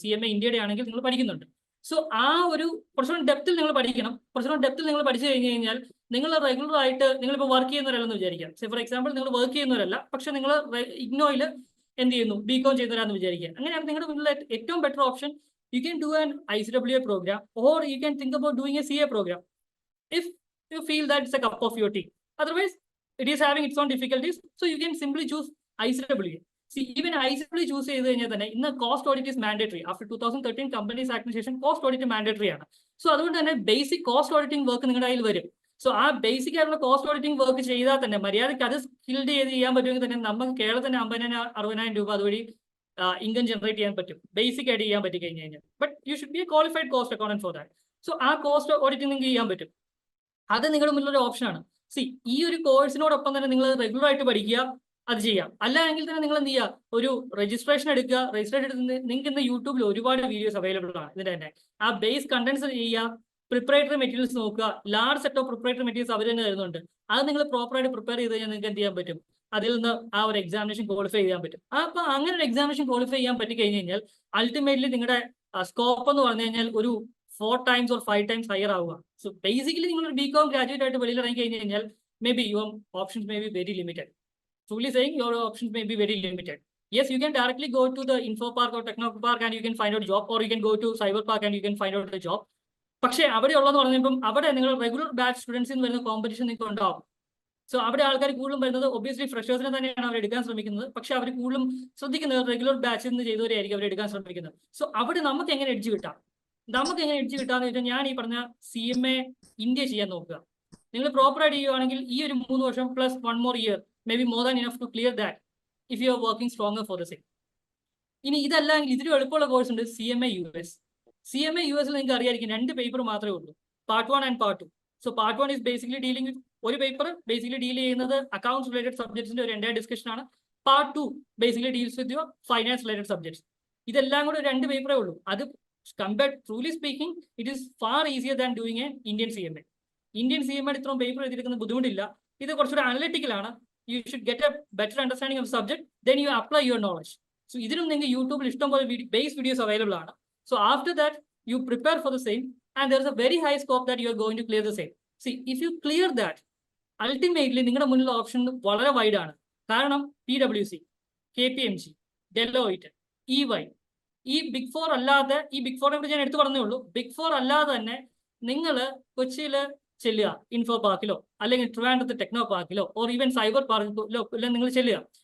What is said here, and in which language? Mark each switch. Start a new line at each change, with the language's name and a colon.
Malayalam: CMA ഇന്ത്യയുടെ ആണെങ്കിൽ നിങ്ങൾ പഠിക്കുന്നുണ്ട്. സോ ആ ഒരു കുറച്ചുകൂടി ഡെപ്തിൽ നിങ്ങൾ പഠിക്കണം. കുറച്ചുകൂടി ഡെപ്തിൽ നിങ്ങൾ പഠിച്ചു കഴിഞ്ഞാൽ നിങ്ങൾ റെഗുലർ ആയിട്ട് നിങ്ങളിപ്പോൾ വർക്ക് ചെയ്യുന്നവരല്ലെന്ന് വിചാരിക്കാം. ഫോർ എക്സാമ്പിൾ നിങ്ങൾ വർക്ക് ചെയ്യുന്നവരല്ല, പക്ഷെ നിങ്ങൾ ഇഗ്നോയിൽ എന്ത് ചെയ്യുന്നു? BCom ചെയ്യുന്നവരാന്ന് വിചാരിക്കുക. അങ്ങനെയാണ് നിങ്ങളുടെ മുന്നിലെ ഏറ്റവും better option.
English: You can do an ICWA program, or you can think about doing a CA program if you feel that it's a cup of your tea. Otherwise, it is having its own difficulties, so you can simply choose ICWA.
Malayalam: Even ICWA choose ചെയ്ത് കഴിഞ്ഞാൽ തന്നെ ഇന്ന്
English: Cost audit is mandatory.
Malayalam: After 2013 companies ആക്ടിന് ശേഷം cost audit mandatory ആണ്. So അതുകൊണ്ട് തന്നെ basic cost auditing work നിങ്ങളുടെ കയ്യിൽ വരും. സോ ആ ബേസിക് ആയിട്ടുള്ള കോസ്റ്റ് ഓഡിറ്റിംഗ് വർക്ക് ചെയ്താൽ തന്നെ മര്യാദയ്ക്ക് അത് സ്കിൽഡ് ചെയ്ത് ചെയ്യാൻ പറ്റുമെങ്കിൽ തന്നെ നമുക്ക് കേരളത്തിന് 50,000-60,000 രൂപ അതുവഴി ഇൻകം ജനറേറ്റ് ചെയ്യാൻ പറ്റും. ബേസിക് ആയിട്ട് ചെയ്യാൻ പറ്റി കഴിഞ്ഞ് കഴിഞ്ഞാൽ.
English: But you should be a qualified cost accountant for that.
Malayalam: So ആ കോസ്റ്റ് ഓഡിറ്റിംഗ് നിങ്ങൾക്ക് ചെയ്യാൻ പറ്റും. അത് നിങ്ങളുടെ മുന്നിലൊരു ഓപ്ഷനാണ്. ഈ ഒരു കോഴ്സിനോടൊപ്പം തന്നെ നിങ്ങൾ റെഗുലർ ആയിട്ട് പഠിക്കുക, അത് ചെയ്യാം. അല്ല എങ്കിൽ തന്നെ നിങ്ങൾ എന്ത് ചെയ്യുക? ഒരു രജിസ്ട്രേഷൻ എടുക്കുക. രജിസ്ട്രേഷൻ എടുത്ത് നിങ്ങൾക്ക് ഇന്ന് യൂട്യൂബിൽ ഒരുപാട് വീഡിയോസ് അവൈലബിൾ ആണ്. ഇതിന്റെ തന്നെ ആ ബേസ് കണ്ടന്റ്സ് ചെയ്യുക. പ്രിപ്പറേറ്ററി മെറ്റീരിയൽസ് നോക്കുക. Large set of preparatory materials അവർ തന്നെ തരുന്നുണ്ട്. അത് നിങ്ങൾ പ്രോപ്പറായിട്ട് പ്രിപ്പയർ ചെയ്ത് കഴിഞ്ഞാൽ നിങ്ങൾക്ക് എന്ത് ചെയ്യാൻ പറ്റും? അതിൽ നിന്ന് ആ ഒരു എക്സാമിനേഷൻ ക്വാളിഫൈ ചെയ്യാൻ പറ്റും. അപ്പൊ അങ്ങനെ ഒരു എക്സാമിനേഷൻ ക്വാളിഫൈ ചെയ്യാൻ പറ്റി കഴിഞ്ഞ് കഴിഞ്ഞാൽ അൾട്ടിമേറ്റ്ലി നിങ്ങളുടെ സ്കോപ്പ് എന്ന് പറഞ്ഞു കഴിഞ്ഞാൽ ഒരു
English: 4 times or 5 times
Malayalam: ഹയർ ആവുക. സോ ബേസിക്കലി നിങ്ങൾ BCom ഗ്രാജുവേറ്റ് ആയിട്ട് വെളിയിൽ ഇറങ്ങി കഴിഞ്ഞ് കഴിഞ്ഞാൽ
English: May be your options may be very limited. Truly saying, your options may be very limited. Yes, you can directly go to the Info Park or Techno Park and you can find out job, or you can go to Cyber Park and you can find out the job.
Malayalam: പക്ഷേ അവിടെ ഉള്ളതെന്ന് പറഞ്ഞപ്പം അവിടെ നിങ്ങൾ regular batch സ്റ്റുഡൻസിന് വരുന്ന competition നിങ്ങൾക്ക് ഉണ്ടാവും. സോ അവിടെ ആൾക്കാർ കൂടുതലും വരുന്നത് ഒബ്വിയസ്ലി ഫ്രഷേഴ്സിനെ തന്നെയാണ് അവർ എടുക്കാൻ ശ്രമിക്കുന്നത്. പക്ഷെ അവർ കൂടുതലും ശ്രദ്ധിക്കുന്നത് റെഗുലർ ബാച്ചിൽ നിന്ന് ചെയ്തവരെയായിരിക്കും അവർ എടുക്കാൻ ശ്രമിക്കുന്നത്. സോ അവിടെ നമുക്ക് എങ്ങനെ എഡ്ജ് കിട്ടാം? കിട്ടാന്ന് വെച്ചാൽ ഞാൻ ഈ പറഞ്ഞ CMA ഇന്ത്യ ചെയ്യാൻ നോക്കുക. നിങ്ങൾ പ്രോപ്പറായിട്ട് ചെയ്യുകയാണെങ്കിൽ ഈ ഒരു 3 വർഷം plus
English: 1 more year may be more than enough to clear that if you are working stronger for the same.
Malayalam: ഇനി ഇതല്ലെങ്കിൽ ഇതിലും എളുപ്പമുള്ള കോഴ്സ് ഉണ്ട് CMA US. CMA US നിങ്ങൾക്ക് അറിയായിരിക്കും 2 പേപ്പർ മാത്രമേ ഉള്ളൂ, Part 1 and Part 2. So
English: Part 1 is basically dealing with
Malayalam: ഒരു paper basically deal ചെയ്യുന്നത് അക്കൗണ്ട്സ് റിലേറ്റഡ് സബ്ജക്ട്സിന്റെ ഒരു എൻറ്റയർ ഡിസ്കഷൻ ആണ്.
English: Part 2 basically deals with your finance related subjects.
Malayalam: ഇതെല്ലാം കൂടെ 2 പേപ്പറേ ഉള്ളൂ.
English: അത് compared truly speaking it is far easier than doing a Indian CMA.
Malayalam: Indian CMA ഇത്രയും paper എഴുതിയിരിക്കുന്ന ബുദ്ധിമുട്ടില്ല. ഇത് കുറച്ചുകൂടെ അനലിറ്റിക്കൽ ആണ്.
English: You should get a better understanding of the subject, then you apply your knowledge.
Malayalam: So ഇതിനും നിങ്ങൾക്ക് യൂട്യൂബിൽ ഇഷ്ടംപോലെ ബേസ് വീഡിയോസ് അവൈലബിൾ ആണ്.
English: So after that you prepare for the same and there is a very high scope that you are going to clear the same. If you clear that, ultimately
Malayalam: നിങ്ങളുടെ മുന്നിലുള്ള option വളരെ wide ആണ്. കാരണം PwC, KPMG, Deloitte, EY, ഈ big 4 അല്ലാതെ, ഈ big 4നെ കുറിച്ച് ഞാൻ എടുത്തു പറഞ്ഞേ ഉള്ളൂ. ബിഗ് 4 അല്ലാതെ തന്നെ നിങ്ങൾ കൊച്ചിയില് ചെല്ലുക, ഇൻഫോ പാർക്കിലോ അല്ലെങ്കിൽ ട്രിവാൻഡ്രത്ത് ടെക്നോ പാർക്കിലോ ഓർ ഈവൻ സൈബർ പാർക്കിലോ എല്ലാം നിങ്ങൾ ചെല്ലുക.